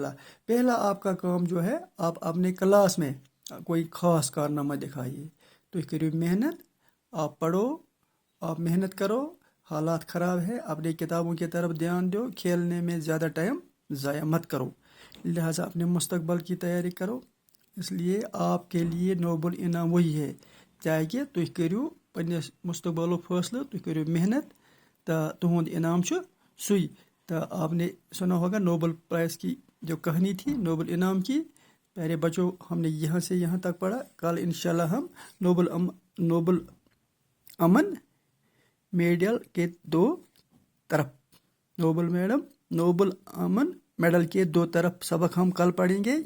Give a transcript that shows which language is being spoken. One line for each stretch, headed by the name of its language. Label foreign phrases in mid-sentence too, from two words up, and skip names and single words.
Urdu: پہلا آپ کا کام جو ہے، آپ اپنے کلاس میں کوئی خاص کارنامہ دکھائیے، تو کریو محنت، آپ پڑھو، آپ محنت کرو، حالات خراب ہے، اپنے کتابوں کی طرف دھیان دو، کھیلنے میں زیادہ ٹائم ضائع مت کرو، لہٰذا اپنے مستقبل کی تیاری کرو۔ اس لیے آپ کے لیے نوبل انعام وہی ہے، تاکہ
Kashmiri: تُہۍ کٔرِو پنٛنِس مستقبلُک فٲصلہٕ، تُہۍ کٔرِو محنت، تو تہنٛد انعام چھُ سُے۔
Urdu: تو آپ نے سنا ہوگا نوبل پرائز کی جو کہانی تھی، نوبل انعام کی، پیارے بچوں، ہم نے یہاں سے یہاں تک پڑھا. کل انشاءاللہ ہم نوبل امن میڈل کے 2 طرف نوبل امن میڈل کے 2 طرف سبق ہم کل پڑھیں گے.